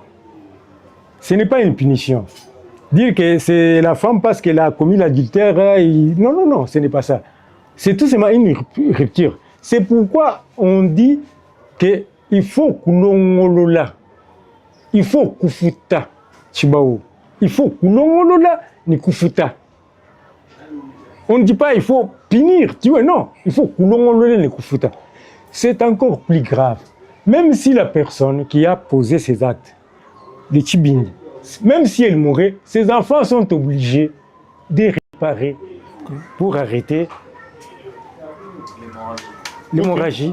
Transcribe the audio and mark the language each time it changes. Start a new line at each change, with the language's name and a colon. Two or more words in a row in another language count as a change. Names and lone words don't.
French: Ce n'est pas une punition. Dire que c'est la femme parce qu'elle a commis l'adultère, non, ce n'est pas ça. C'est tout simplement une rupture. C'est pourquoi on dit qu'il faut kulongolola. Il faut
Luba-Lulua: kufuta Chibaou.
French: Il faut
Luba-Lulua: kulongolola ni kufuta.
French: On ne dit pas il faut punir, tu vois, non. Il faut
Luba-Lulua: kulongolola ni kufuta.
French: C'est encore plus grave. Même si la personne qui a posé ces actes, les Chibindi, même si elle mourait, ses enfants sont obligés de réparer pour arrêter l'hémorragie.